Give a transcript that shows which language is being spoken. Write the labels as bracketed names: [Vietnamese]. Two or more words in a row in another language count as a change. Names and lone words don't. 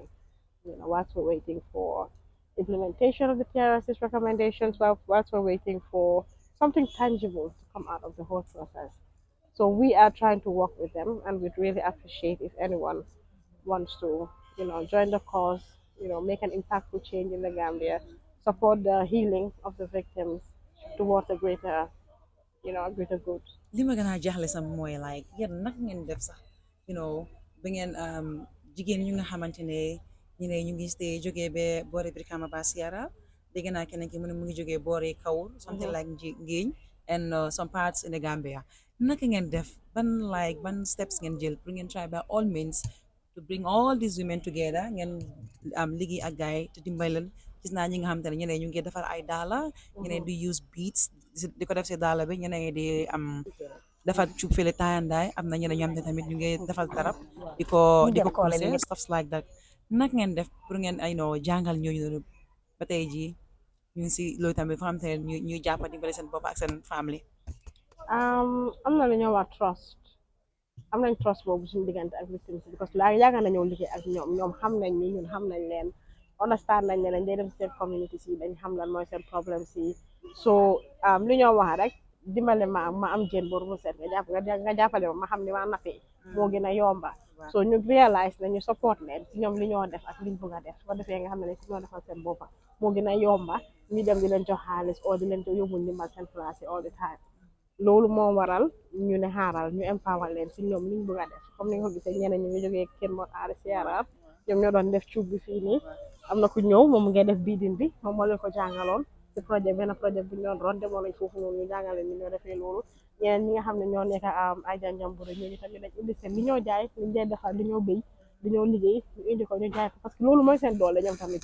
[English] Whilst we're waiting for implementation of the TRS's recommendations, whilst we're waiting for something tangible to come out of the whole process. So we are trying to work with them, and we'd really appreciate if anyone wants to, join the cause, make an impactful change in the Gambia, support the healing of the victims towards a greater good. [Wolof] li ma gën a jaaxle sax mooy like yéen naka ngeen def sax ba ngeen jigéen ñu nga xamante ne ñu ngi stay jógee ba boori Brikama ba Sierra dégg naa keneen ki mu ne mu ngi jógee boori Kawur something Mhm. [English] like Ngéeñ and some parts in the Gambia [Wolof] naka ngeen def ban steps ngeen jël pour ngeen [English] try by all means to bring all these women together [Wolof] ngeen am liggéey ak gaay te dimbay leen gis naa ñi nga xamante ne ñeneen ñu ngi defar ay daala ñeneen Mhm. di [English] use beats [Wolof] di ko def si daala bi ñeneen di am defal cuub fële taayandaay am na ñeneen ñoo xam ne tamit ñu ngi defal darab di ko [English] You [Wolof] di ko [English] can call cruiser it. stuff like that [Wolof] nag ngeen def pour ngeen jàngal ñooñu noonu ba tey jii ñu ngi si loolu tamit fa xam te ne ñuy jàppa dimbale seen bopp ak seen family. am na lu ñuy wax trust. Am nañ trust boobu suñu diggante ak victims yi because laa yàgg nañoo liggéey ak ñoom xam nañ ñu ñun xam nañ leen understand nañ ne lañ day dem seen community si dañ xam lan mooy seen problème si so li ñoo wax rek dimbale ma am jën bor bu set nga jàppale ma xam ne ma nappee moo gën a yomba Waaw. so ñu réalise nañu support leen si ñoom li ñoo def ak liñ bëgg a def su ko defee nga xam ne lañ si ñoo defal seen boppa moo gën a yomba ñu dem di leen jox xaalis o di leen yóbbu ndimbal seen place yi [English] all the time [Wolof] loolu moo waral ñu ne xaaral ñu empower leen si ñoom liñ bëgg a def comme ni nga ko gisee ñeneen ñu ngi jógee Kër Mor Aari Sierra ñoom ñoo doon def cuub bi fii nii am na ku ñëw moom mu ngi def biidin bi moom moo leen ko jàngaloon si benn projet bi ñu doon ron demoon nañ foofu noonu ñu jàngale ni ñoo defee loolu ñeneen ñi nga xam ne ñoo nekk ay janjambure ñooñu tamit dañ indi seen li ñoo jaay liñ dee defar li ñoo béy li ñoo liggéey ñu indi ko ñu jaay ko [French] parce que [Wolof] loolu mooy seen doole ñoom tamit